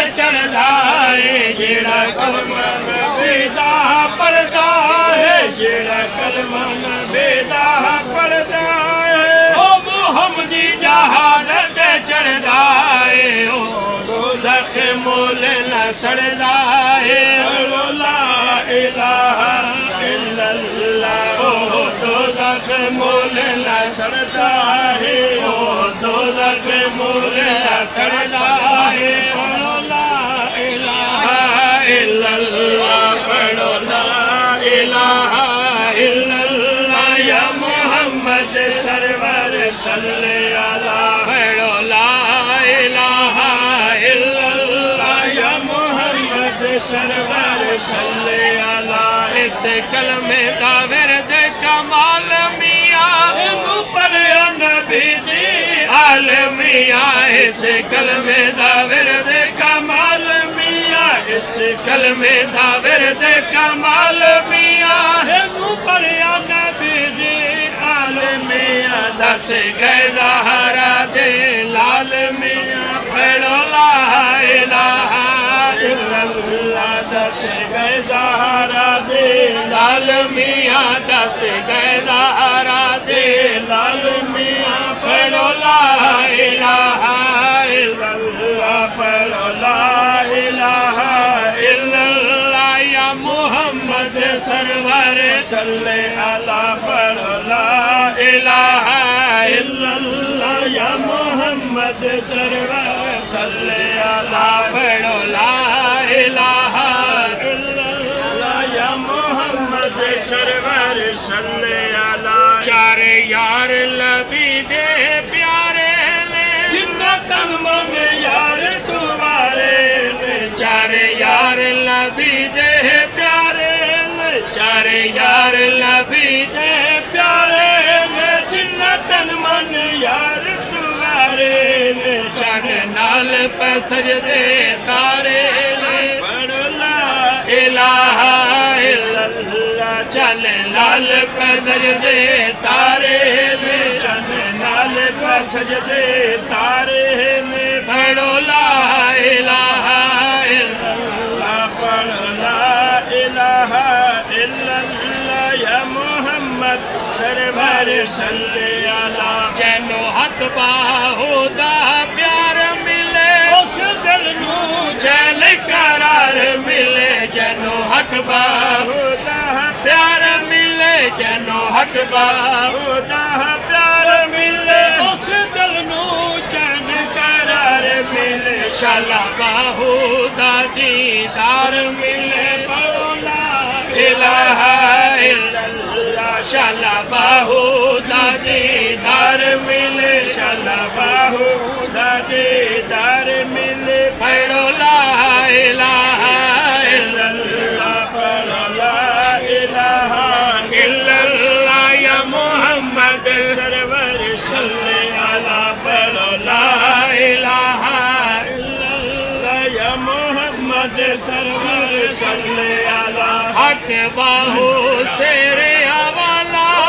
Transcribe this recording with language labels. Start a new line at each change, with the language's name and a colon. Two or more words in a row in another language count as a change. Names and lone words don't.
Punjabi: پڑھدا ہے جیہڑا کلمہ بیدا پڑھدا ہے جیہڑا کلمہ بیدا پڑھدا ہے او محمدی جہانت چڑھدا ہے او دوزخ مول نہ سڑدا ہے
Arabic: لا إله
Punjabi: إلا الله او دوزخ مول نہ سڑدا ہے او دوزخ مول نہ سڑدا ہے
Arabic: لا إله إلا الله
Punjabi: پڑھو لا
Arabic: إله إلا الله يا محمد سرور صلّ على پڑھو لا إله إلا الله يا محمد سرور صلّ على اس
Punjabi: کلمے دا ورد کمال میاں پڑھیا نبی دی آل میاں اس کلمے دا ورد کمال میاں اس کلمے دا ورد کمال میاں پڑھیا نبی دی آل میاں دس گئے زہرا دے لال میاں پڑھو لا
Arabic: إله إلا الله
Punjabi: دس گئے زہرا دے لال میاں دس گئے زہرا دے لال میاں پڑھو لا
Arabic: إله إلا الله پڑھو لا إله إلا الله يا محمد سرور صلّ على پڑھو لا إله إلا الله يا محمد سرور صلّ على پڑھو لا إله إلا الله يا محمد سرور صلّ
Punjabi: على چار یار لبی دے پیارے نے جنہاں تن من یار تمہارے نے چار یار لبی دے پیارے نے چار یار لبی دے پیارے نے جنہاں تن من یار تمہارے نے چن نال پے سجدے تارے نے پڑھو لا
Arabic: إله إلا الله
Punjabi: چل لال پے سجدے تارے نے چن نال پے سجدے تارے نے پڑھو
Arabic: لا إله إلا الله پڑھو لا إله إلا الله يا محمد سرور صلّ على
Punjabi: جیہنوں ہتھ باہو دا پیار ملے اس دل نوں چین قرار ملے جیہنوں ہتھ باہو دا پیار ملے جیہنوں ہتھ باہو دا پیار ملے اس دل نوں چین قرار ملے شالا باہو دا دیدار ملے بولا
Arabic: إله إلا الله
Punjabi: شالا باہو دا دیدار ملے شالا باہو دا دیدار ملے پڑھو لا
Arabic: إله إلا الله پڑھو لا إله إلا الله يا محمد سرور صلّ على پڑھو لا إله إلا الله يا محمد سرور صلّ على
Punjabi: حق باہو سیرے حوالہ